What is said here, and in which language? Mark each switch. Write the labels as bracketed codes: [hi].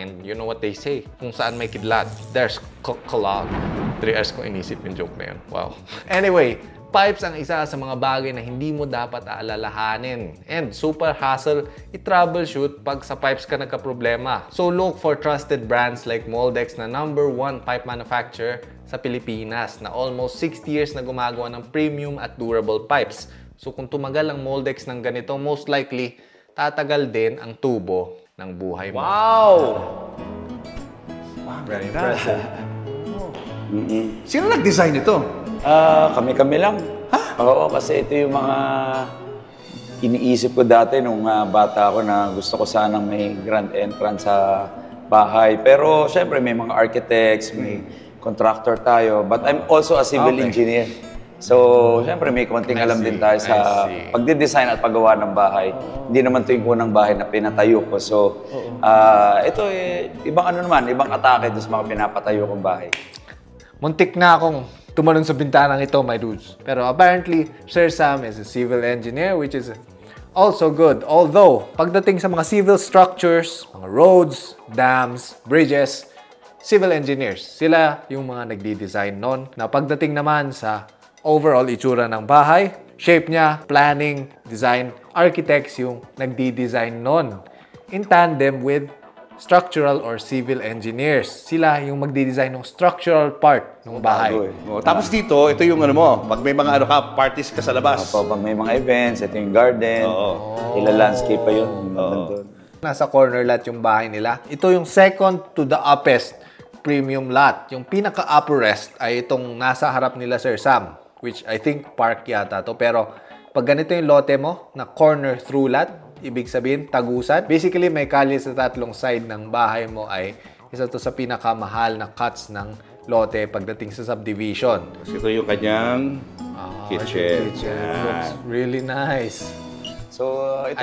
[en] And you know what they say, [tl] kung saan may kidlat, [en] there's clog. [tl] 3 hours ko inisip yung joke na yun. [en] Wow. Anyway, [tl] Pipes ang isa sa mga bagay na hindi mo dapat aalalahanin. And super hassle i-troubleshoot pag sa pipes ka nagka-problema. So look for trusted brands like Moldex na #1 pipe manufacturer sa Pilipinas na almost 60 years na gumagawa ng premium at durable pipes. So kung tumagal ang Moldex ng ganito, most likely tatagal din ang tubo ng buhay mo. [en] Wow! Very impressive. [tl] Sino nag-design ito? Kami-kami lang. Oo, kasi ito yung mga iniisip ko dati nung bata ako na gusto ko sanang may grand entrance sa bahay. Pero syempre may mga architects, may contractor tayo. [en] But I'm also a civil engineer. [tl] So, syempre may konting alam din tayo sa pagdi-design at paggawa ng bahay. Hindi naman ito yung unang bahay na pinatayo ko. So, ito ibang ibang atake doon sa mga pinapatayo kong bahay. Muntik na akong tumalon sa bintanang ito, [en] my dudes. Pero apparently, Sir Sam is a civil engineer, which is also good. [tl] Although, pagdating sa mga civil structures, mga roads, dams, bridges, civil engineers, sila yung mga nagdi-design nun. Na pagdating naman sa overall itsura ng bahay, shape niya, planning, design, architects yung nagdi-design nun. [en] In tandem with structural or civil engineers. [tl] Sila yung magdi-design ng structural part ng bahay. Tapos dito, ito yung pag may mga parties ka sa labas. Pag may mga events, ito yung garden. Ila-landscape pa yun. Nasa corner lot yung bahay nila. Ito yung second to the uppest premium lot. Yung pinaka-upperest ay itong nasa harap nila Sir Sam, which I think park yata to. Pero pag ganito yung lote mo, na corner through lot, ibig sabihin, tagusan. Basically, may kalye sa tatlong side ng bahay mo ay isa to sa pinakamahal na cuts ng lote pagdating sa subdivision. Ito yung kanyang kitchen. [en] Looks really nice. [tl] So, ito